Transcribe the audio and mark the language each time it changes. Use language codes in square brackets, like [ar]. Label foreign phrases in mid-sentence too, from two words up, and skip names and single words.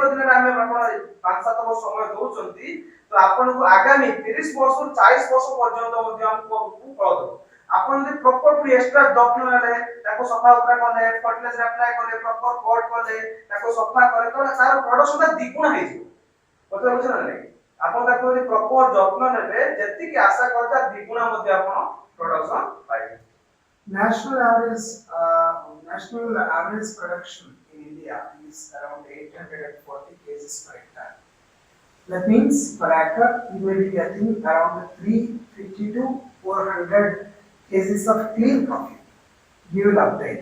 [or] ଦିନରେ ଆମେ ଆପଣ 5-7 ବର୍ଷ ସମୟ ଦଉଛନ୍ତି ତ ଆପଣଙ୍କୁ ଆଗାମୀ 30 ବର୍ଷରୁ 40 ବର୍ଷ ପର୍ଯ୍ୟନ୍ତ ମଧ୍ୟ ଆମକୁ ଫଳ ଦବ ଆପଣ ଯଦି [en] proper extra [or] ଯତ୍ନ ନେଲେ ତାକୁ ସଫା ଉତରା କଲେ [en] fertilizer apply [or] କଲେ [en] proper cut [or] କଲେ ତାକୁ ସଫା କଲେ ତ ତାର ପ୍ରଡକ୍ସନଟା ଦ୍ୱିଗୁଣ ହେଇଯିବ କଥା ବୁଝିଲେ ନା ନାଇଁ ଆପଣ ତାକୁ ଯଦି ପ୍ରପର ଯତ୍ନ ନେବେ ଯେତିକି ଆଶା କରିଥା ଦ୍ୱିଗୁଣ ମଧ୍ୟ ଆପଣ ପ୍ରଡକ୍ସନ ପାଇବେ [en] National average production in India is around 840 kgs per hectare. That means per acre you may be getting around 350 to 400 kgs of clean coffee you will obtain.